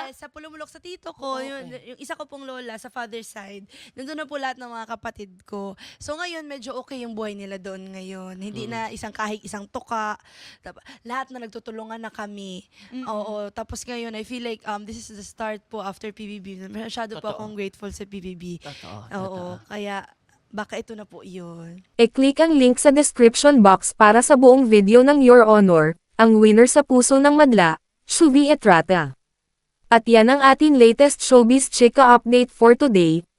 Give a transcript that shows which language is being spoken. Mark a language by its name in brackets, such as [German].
[Filipino] Yes, sa Pulumulok sa tito ko, yung isa ko pong lola sa father side, nandun na po lahat ng mga kapatid ko. So ngayon, medyo okay yung buhay nila doon ngayon. Hindi na isang kahig, isang tuka. Lahat na nagtutulungan na kami. Oo, tapos ngayon, [English] I feel like this is the start po after PBB. [Filipino] Masyado po Totoo. akong grateful sa PBB. Totoo. Oo, kaya baka ito na po yun. E-click ang link sa description box para sa buong video ng Your Honor, ang winner sa Puso ng Madla, Shuvi Etrata. At yan ang ating latest showbiz chika update for today.